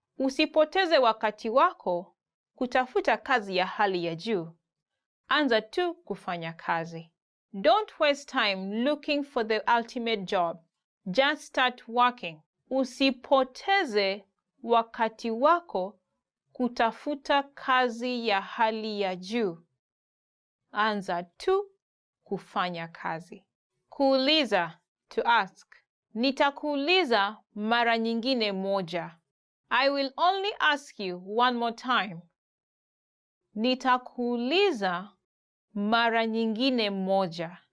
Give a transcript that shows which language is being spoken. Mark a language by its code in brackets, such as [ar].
[sw] Usipoteze wakati wako kutafuta kazi ya hali ya juu. Anza tu kufanya kazi. [en] Don't waste time looking for the ultimate job. Just start working. [sw] Usipoteze wakati wako kutafuta kazi ya hali ya juu. Anza tu kufanya kazi. Kuuliza, [en] to ask. [sw] Nitakuuliza mara nyingine moja. [en] I will only ask you one more time. [sw] Nitakuuliza mara nyingine moja.